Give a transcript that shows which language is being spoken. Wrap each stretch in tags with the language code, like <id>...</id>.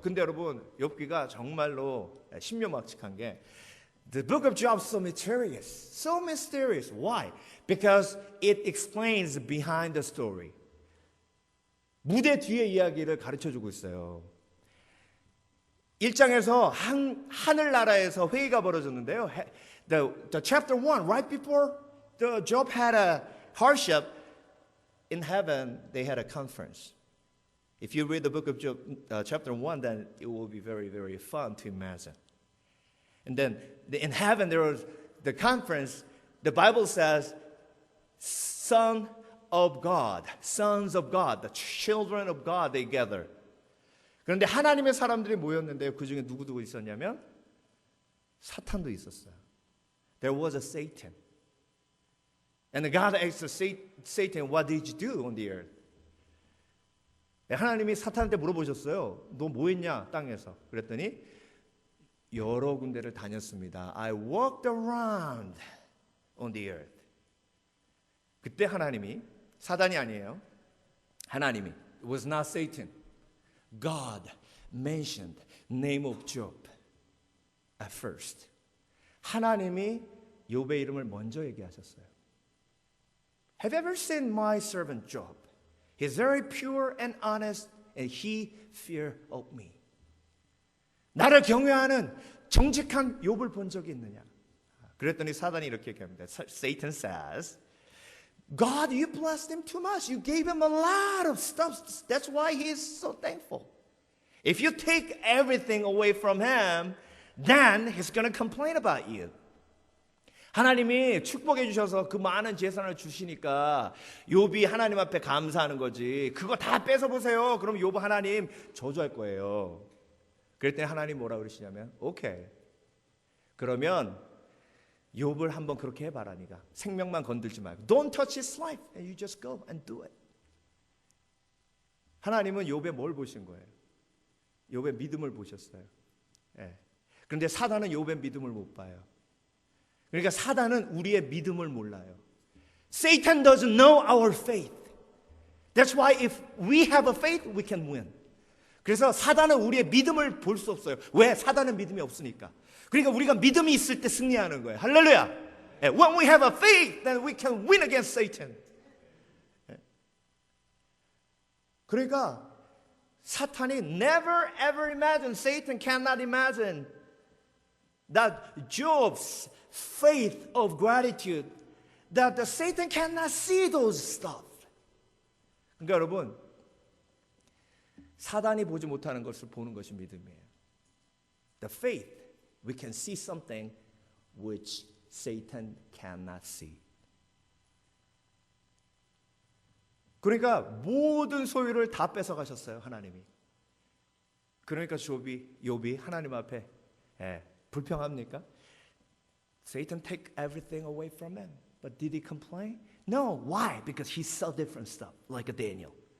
<ko>근데 여러분, 욥기가 정말로 신묘막측한 게</ko> <en>The book of Job is so mysterious. So mysterious. Why? Because it explains behind the story.</en> <ko>무대 뒤의 이야기를 가르쳐주고 있어요. 1장에서 하늘나라에서 회의가 벌어졌는데요.</ko> <en>The chapter 1, right before the Job had a hardship, in heaven they had a conference. If you read the book of Job, chapter 1, then it will be very, very fun to imagine. And then in heaven there was the conference. The Bible says, Son of God, sons of God, the children of God, they gather.</en> <ko>그런데 하나님의 사람들이 모였는데요. 그 중에 누구 있었냐면 사탄도 있었어요.</ko> <en>There was a Satan. And God asked Satan, what did you do on the earth?</en> <ko>하나님이 사탄한테 물어보셨어요. 너 뭐 했냐, 땅에서? 그랬더니 여러 군데를 다녔습니다.</ko> <en>I walked around on the earth.</en> <ko>그때 하나님이, 사단이 아니에요. 하나님이,</ko> <en>it was not Satan. God mentioned name of Job at first.</en> <ko>하나님이 욥의 이름을 먼저 얘기하셨어요.</ko> <en>Have you ever seen my servant Job? He's very pure and honest and he fear of me.</en> <ko>나를 경외하는 정직한 욥을 본 적이 있느냐? 그랬더니 사단이 이렇게 얘기합니다.</ko> <en>Satan says, God, you blessed him too much. You gave him a lot of stuff. That's why he is so thankful. If you take everything away from him, then he's going to complain about you.</en> <ko>하나님이 축복해 주셔서 그 많은 재산을 주시니까 욥이 하나님 앞에 감사하는 거지. 그거 다 뺏어 보세요. 그럼 욥 하나님 저주할 거예요. 그랬더니 하나님 뭐라 그러시냐면, 오케이. 그러면 욥을 한번 그렇게 해봐라. 네가 생명만 건들지 말고</ko> <en>Don't touch his life and you just go and do it.</en> <ko>하나님은 욥의 뭘 보신 거예요? 욥의 믿음을 보셨어요. 예. 그런데 사단은 욥의 믿음을 못 봐요. 그러니까 사단은 우리의 믿음을 몰라요.</ko> <en>Satan doesn't know our faith. That's why if we have a faith, we can win.</en> <ko>그래서 사단은 우리의 믿음을 볼 수 없어요. 왜? 사단은 믿음이 없으니까. 그러니까 우리가 믿음이 있을 때 승리하는 거예요. 할렐루야.</ko> <en>When we have a faith, then we can win against Satan.</en> <ko>그러니까 사탄이</ko> <en>never ever imagine, Satan cannot imagine that Job's faith of gratitude, that the Satan cannot see those stuff.</en> <ko>그러니까 여러분, 사단이 보지 못하는 것을 보는 것이 믿음이에요.</ko> <en>The faith, we can see something which Satan cannot see.</en> <ko>그러니까 모든 소유를 다 뺏어가셨어요, 하나님이. 그러니까 욥이 하나님 앞에 불평합니까?</ko> <en>Satan take everything away from him. But did he complain? No. Why? Because he saw different stuff, like a Daniel.</en>